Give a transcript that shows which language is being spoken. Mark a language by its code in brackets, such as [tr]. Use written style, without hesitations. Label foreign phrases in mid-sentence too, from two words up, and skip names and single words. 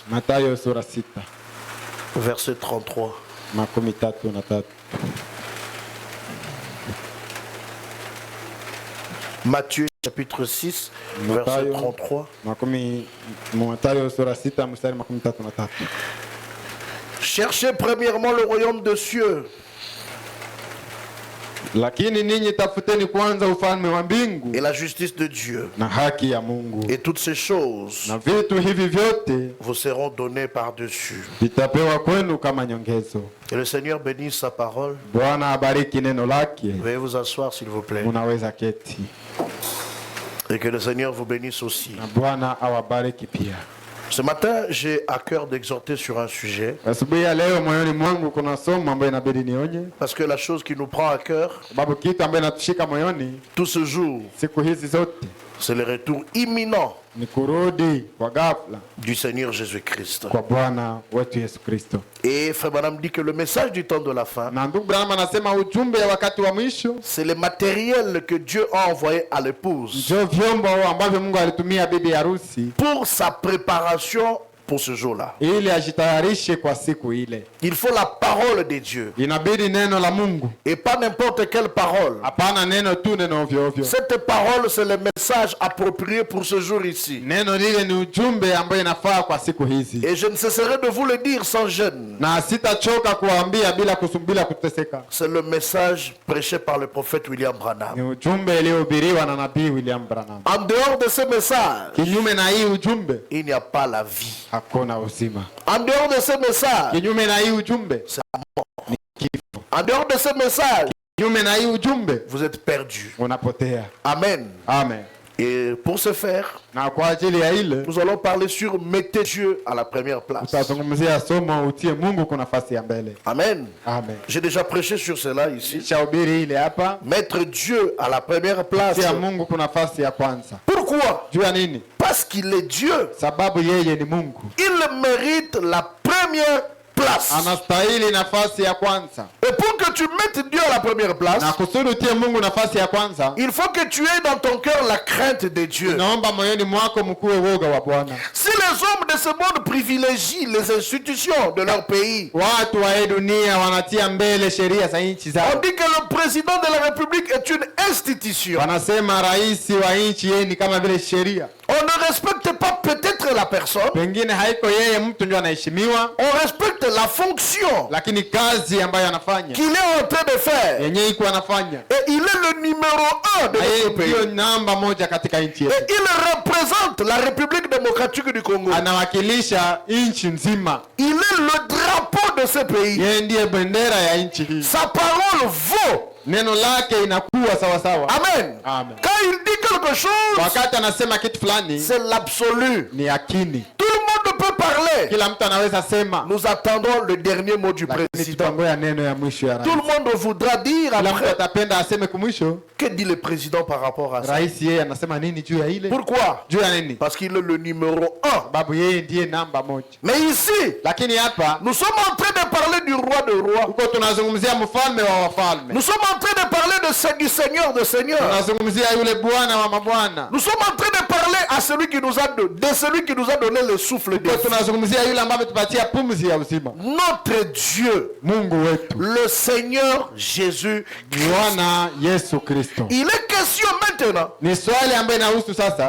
[sw] Mathayo sura 6. [fr] verset 33. [sw] Makumi 33. [fr] Matthieu chapitre 6, verset 33. [sw] Mathayo sura 6 mstari 33. [fr] Cherchez premièrement le royaume de cieux. [sw] Lakini ninyi tafuteni kwanza ufalme wa mbingu [fr] et la justice de Dieu, [sw] na haki ya Mungu, [fr] et toutes ces choses [sw] na vitu hivi vyote [fr] vous seront données par-dessus. [sw] vitapewa kwenu kama nyongezo. [fr] Que le Seigneur bénisse sa parole. [sw] Bwana abariki neno lake. [fr] Veuillez vous asseoir s'il vous plaît. [sw] Unaweza keti. [fr] Et que le Seigneur vous bénisse aussi. [sw] Na Bwana awabariki pia. [fr] Ce matin, j'ai à cœur d'exhorter sur un sujet. [sw] Asubuhi ya leo moyoni mwangu kuna somo ambayo inabidi nionye. [fr] Parce que la chose qui nous prend à cœur, [sw] Sababu kitu ambayo inatushika moyoni [fr] tout ce jour, [sw] siku hizi zote [fr] c'est le retour imminent [sw] ni kurudi kwa ghafla [fr] du Seigneur Jésus-Christ. [sw] kwa Bwana wetu Yesu Kristo. [fr] Et Frère Branham dit que le message du temps de la fin, [sw] Na ndugu Branham anasema ujumbe ya wakati wa mwisho [fr] c'est le matériel que Dieu a envoyé à l'épouse [sw] ndio vyombo ambavyo Mungu alitumia bibi harusi [fr] pour sa préparation pour ce jour-là. [sw] ili ajitayarishe kwa siku ile. [fr] Il faut la parole de Dieu [sw] Inabidi neno la Mungu, [fr] et pas n'importe quelle parole. [sw] hapana neno tu, neno ovyo ovyo. [fr] Cette parole, c'est le message approprié pour ce jour ici. [sw] Neno lile ni ujumbe ambayo inafaa kwa siku hizi, [fr] Et je ne cesserai de vous le dire sans gêne. [sw] na sitachoka kuambia bila kuteseka. [fr] C'est le message prêché par le prophète William [sw] Ni [fr] Branham. [sw] ujumbe uliohubiriwa na nabii William Branham. [fr] En dehors de ce message, [sw] Kinyume na hii ujumbe [fr] il n'y a pas la vie. [sw] hakuna uzima. [fr] En dehors de ce message, [sw] Kinyume na hii ujumbe ni kifo. [fr] en dehors de ce message, [sw] Kinyume na hii ujumbe [fr] vous êtes perdus. [sw] unapotea. Amen. Amen. [fr] Et pour ce faire, [sw] Na kwa ajili ya ile [fr] nous allons parler sur mettez Dieu à la première place. [sw] tutazungumzia somo utie Mungu kwa nafasi ya mbele. Amen. Amen. [fr] J'ai déjà prêché sur cela ici. [sw] Shahubiri ile hapa, [fr] Mettre Dieu à la première place. [sw] tia Mungu kwa nafasi ya kwanza. [fr] Pourquoi? [sw] Juu ya nini? [fr] Parce qu'il est Dieu. [sw] Sababu yeye ni Mungu. [fr] Il mérite la première place. [sw] Anastahili nafasi ya kwanza. [fr] Et pour que tu mettes Dieu à la première place, [sw] Na kusudi utie Mungu nafasi ya kwanza, [fr] il faut que tu aies dans ton cœur la crainte de Dieu. [sw] naomba moyoni mwako mkuwe woga wa Bwana. [fr] Si les hommes de ce monde privilégient les institutions de leur pays, [sw] Watu wa hii dunia wanatia mbele sheria za nchi [fr] on [sw] zao. [fr] dit que le président de la République est une institution. [sw] Wanasema rais wa nchi yeye ni kama vile sheria. [fr] On ne respecte pas peut-être la personne, [sw] Pengine haiko yeye mtu ndio anaheshimiwa, [fr] on respecte la fonction [sw] lakini kazi ambayo anafanya [fr] qu'il est en train de faire. [sw] yenye iko anafanya, [fr] Et il est le numéro 1 de [sw] na yeye [fr] notre pays. [sw] ndio namba moja katika nchi [fr] Et [sw] yetu. [fr] il représente la République démocratique du Congo. [sw] Anawakilisha nchi nzima. [fr] Il est le drapeau de ce pays. [sw] Yeye ndiye bendera ya nchi hii. [fr] Sa parole vaut. [sw] Neno lake inakuwa sawa sawa. Amen. Amen. [fr] Quand il dit quelque chose, [sw] Wakati anasema kitu fulani [fr] c'est l'absolu. [sw] ni yakini. [fr] Tout le monde peut parler. [sw] Kila mtu anaweza sema, [fr] Nous attendons le dernier mot du [sw] lakini [fr] président. [sw] tutangoja neno ya mwisho ya [fr] Tout [sw] rais. [fr] le monde voudra dire [sw] Kila mtu [fr] après. [sw] atapenda aseme kumwisho. [fr] Que dit le président par rapport à ça? [sw] Rais yeye anasema nini juu ya ile? [fr] Pourquoi? [sw] Juu ya nini? [fr] Parce qu'il est le numéro 1. [sw] Sababu yeye ndiye namba moja. [fr] Mais ici, [sw] Lakini hapa [fr] nous sommes en train de parler du roi de rois. [sw] huko tunazungumzia mfalme wa wafalme. [fr] Nous sommes en train de parler du Seigneur de seigneurs. [sw] Tunazungumzia yule bwana wa mabwana. [fr] Nous sommes en train de parler à celui qui nous a celui qui nous a donné le souffle de [sw] Huko [fr] vie. [sw] tunazungumzia yule ambaye tupatia pumzi ya uzima. [fr] Notre Dieu, [sw] Mungu wetu. [fr] le Seigneur Jésus. [sw] Bwana Yesu Kristo. [fr] Il est question maintenant [sw] Ni swali ambayo inahusu sasa